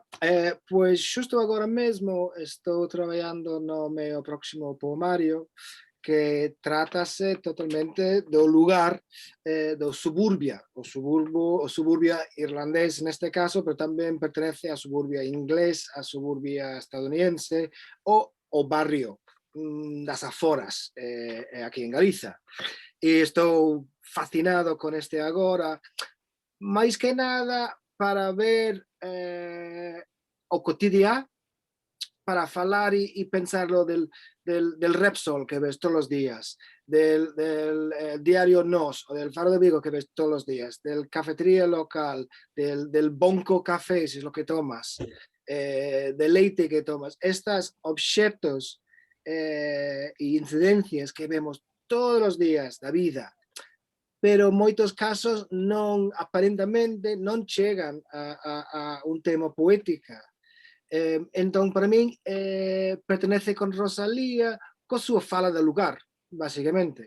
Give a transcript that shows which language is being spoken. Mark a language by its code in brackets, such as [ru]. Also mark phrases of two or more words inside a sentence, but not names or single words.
[gl] Pois xusto agora mesmo estou traballando no meu próximo poemario que trátase totalmente do lugar do suburbia, o suburbia irlandés neste caso, pero tamén pertenece a suburbia inglés, a suburbia estadounidense, o barrio das aforas aquí en Galiza. E estou fascinado con este agora, máis que nada para ver o cotidiano, [es] para falar y pensarlo del Repsol que ves todos los días, del diario Nos o del Faro de Vigo que ves todos los días, del cafetería local, del Bonco Café, si es lo que tomas, del leite que tomas. [gl] Estos objetos e incidencias que vemos todos os días da vida, pero moitos casos non, aparentemente, non chegan a un tema poética. Entón, para min, pertenece con Rosalía coa súa fala do lugar, basicamente.